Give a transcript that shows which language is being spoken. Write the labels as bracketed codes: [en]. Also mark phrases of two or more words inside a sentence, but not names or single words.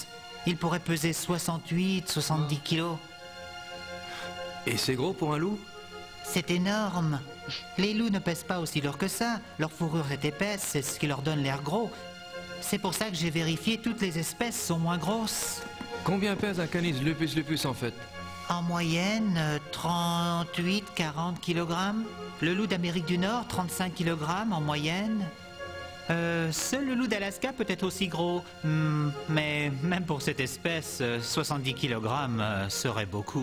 [fr] Il pourrait peser 68, 70 kilos. Et c'est gros pour un loup? C'est énorme. Les loups ne pèsent pas aussi lourd que ça. Leur fourrure est épaisse, c'est ce qui leur donne l'air gros. C'est pour ça que j'ai vérifié, toutes les espèces sont moins grosses. Combien pèse un canis lupus lupus en fait? En moyenne, 38-40 kg. Le loup d'Amérique du Nord, 35 kg en moyenne. Seul le loup d'Alaska peut être aussi gros. Mais même pour cette espèce, 70 kg serait beaucoup.